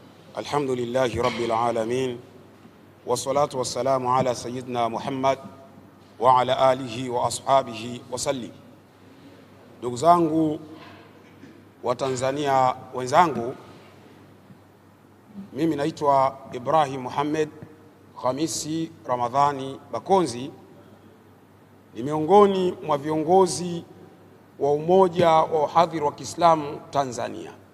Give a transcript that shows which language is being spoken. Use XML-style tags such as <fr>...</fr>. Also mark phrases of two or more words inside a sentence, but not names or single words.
<ar>الحمد لله رب العالمين والصلاة والسلام على سيدنا محمد وعلى آله وأصحابه وسلم.</ar> <sw>Ndugu zangu wa Tanzania wenzangu, mimi naitwa Ibrahim Muhammad Khamisi Ramadhani Bakonzi, ni miongoni mwa viongozi wa Umoja wa Wahadhiri wa Kiislamu Tanzania.</sw>